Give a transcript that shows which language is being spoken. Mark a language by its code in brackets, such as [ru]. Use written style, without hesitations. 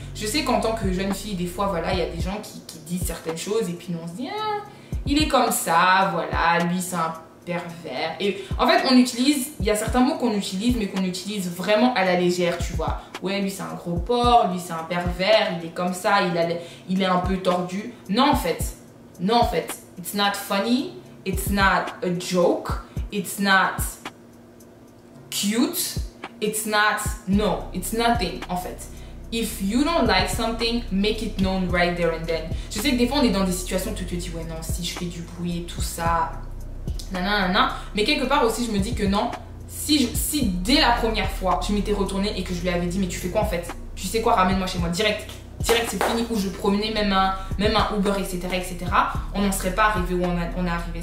[fr] Je sais qu'en tant que jeune fille, des fois, voilà, il y a des gens qui disent certaines choses et puis nous on se dit, ah, il est comme ça, voilà, lui c'est un pervers. Et en fait, il y a certains mots qu'on utilise, mais qu'on utilise vraiment à la légère, tu vois. Ouais, lui c'est un gros porc, lui c'est un pervers, il est comme ça, il est un peu tordu. Non, en fait, [en] it's not funny, it's not a joke, it's not cute, it's nothing, [fr] en fait. [en] If you don't like something, make it known right there and then. [fr] Je sais que des fois, on est dans des situations où tu te dis, ouais, non, si je fais du bruit et tout ça, nanana. Mais quelque part aussi, je me dis que non, si dès la première fois, je m'étais retournée et que je lui avais dit, mais tu fais quoi en fait? Tu sais quoi, ramène-moi chez moi, direct, c'est fini, où je promenais même un Uber, etc., on n'en serait pas arrivé où on est arrivé.